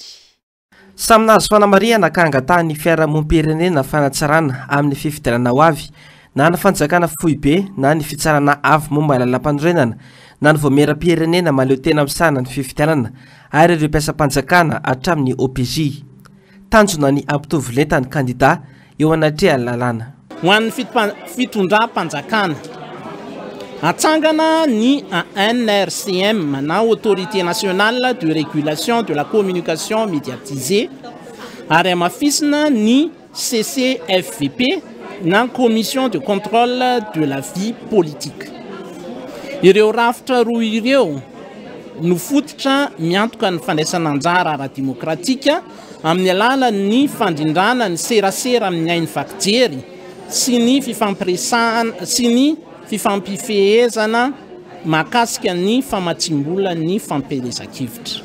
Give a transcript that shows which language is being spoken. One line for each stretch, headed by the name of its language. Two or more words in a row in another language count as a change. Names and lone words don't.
Malagasy: Samy nahazo fanamariana ka angatahan'ny fiarahamonim-pirenena fanatsarana amin'ny fifidianana ho avy na ny fanjakana fohy be na ny fitsarana avy momba lalam-panorenana na ny voameram-pirenena maleo tena misana ny fifidianana ary ireo mpiasam-panjakana hatramin'ny OPJ. Tanjona ny ampitovolenta ny kandida eo anatrea lalàna. Ho an'ny fitondram-panjakana atsangana ny ANRCM na
French: Autorité nationale de régulation de la communication médiatisée
Malagasy: ary amafisina ny CCFVP na
French: commission de contrôle de la vie politique.
Malagasy: Ireo rafitra roa ireo no fototra miantoka ny fandraisana anjara ara-demokratika amin'ny alalan'ny fandrindrana ny serasera amin'ny ainy vakijery sy ny fifampiresahana sy ny fifampifehezana mahakasika ny famatsimbola ny fampelezan-kevitra.